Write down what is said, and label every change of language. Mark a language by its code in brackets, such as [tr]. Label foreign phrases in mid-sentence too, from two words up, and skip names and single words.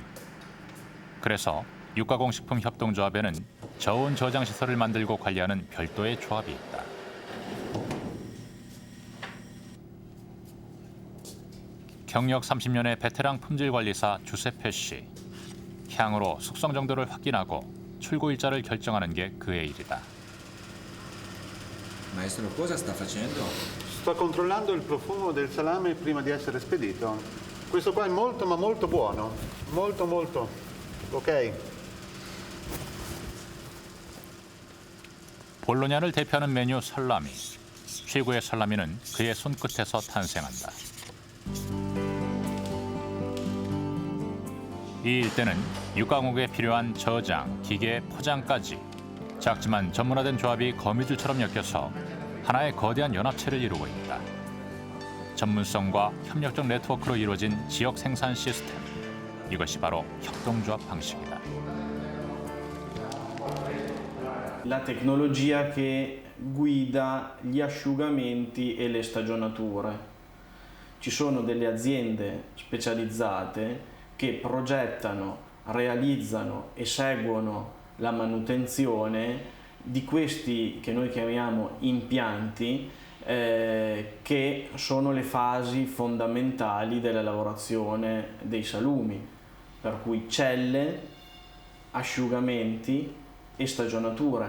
[ko] 그래서 육가공식품 협동조합에는 저온 저장 시설을 만들고 관리하는 별도의 조합이 있다. 경력 30년의 베테랑 품질 관리사 주세페 씨. 향으로 숙성 정도를 확인하고 출고 일자를 결정하는 게 그의 일이다. [it] Maestro, cosa sta facendo? Sto controllando il profumo del salame prima di essere spedito. Questo qua è molto ma molto buono. Molto molto. Ok. [ko] 볼로냐를 대표하는 메뉴 살라미. 최고의 살라미는 그의 손끝에서 탄생한다. 이 일대는 육가공에 필요한 저장, 기계, 포장까지 작지만 전문화된 조합이 거미줄처럼 엮여서 하나의 거대한 연합체를 이루고 있다. 전문성과 협력적 네트워크로 이루어진 지역 생산 시스템. 이것이 바로 협동조합 방식이다. [it] La tecnologia che guida gli asciugamenti e le stagionature. Ci sono delle aziende specializzate che progettano, realizzano e seguono la manutenzione di questi che noi chiamiamo impianti che sono le fasi fondamentali della lavorazione dei salumi, per cui celle, asciugamenti e stagionature.